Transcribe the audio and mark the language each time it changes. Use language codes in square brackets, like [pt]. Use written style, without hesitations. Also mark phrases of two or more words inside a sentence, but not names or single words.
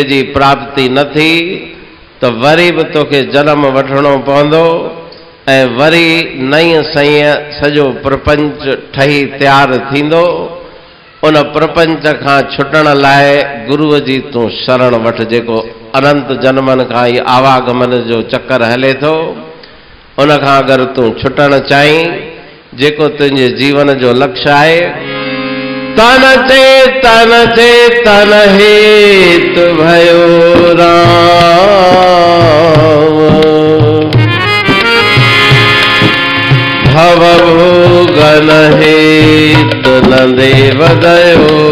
[sd] जी प्राप्ति न थी त वरी बि तोखे जनम वठणो पवंदो ऐं वरी नई सईं सॼो प्रपंच ठही तयारु थींदो उन प्रपंच खां छुटण लाइ गुरुअ जी तूं शरण वठ जेको अनंत जन्मनि खां ई आवागमन जो चक्कर हले थो उन खां अगरि तूं छुटण चाहीं जेको तुंहिंजे जीवन जो लक्ष्य आहे तन [hi] चेतन हेतु भयो राम भव भोगन हेतु न देव दयो